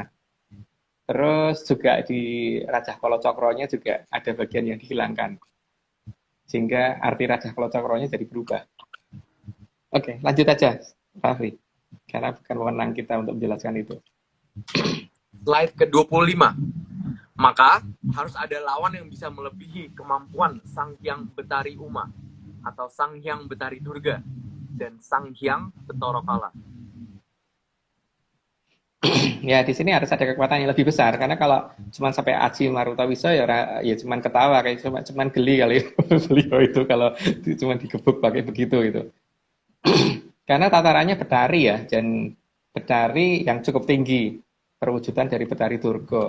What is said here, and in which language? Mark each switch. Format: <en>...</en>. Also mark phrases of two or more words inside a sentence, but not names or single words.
<id>Terus juga di Rajah Kolocokronya juga ada bagian yang dihilangkan, sehingga arti Rajah Kolocokronya jadi berubah. Oke, lanjut aja, Raffi. Karena bukan wewenang kita untuk menjelaskan itu. Slide ke-25. Maka harus ada lawan yang bisa melebihi kemampuan Sang Hyang Betari Uma atau Sang Hyang Betari Durga dan Sang Hyang Betara Kala. Ya, di sini harus ada kekuatan yang lebih besar, karena kalau cuma sampai Aji Marutawisa ya cuma ketawa, kayak cuma geli kali beliau itu kalau cuma digebuk pakai begitu gitu. Karena tatarannya Betari ya, dan Betari yang cukup tinggi perwujudan dari Betari Durga.</id>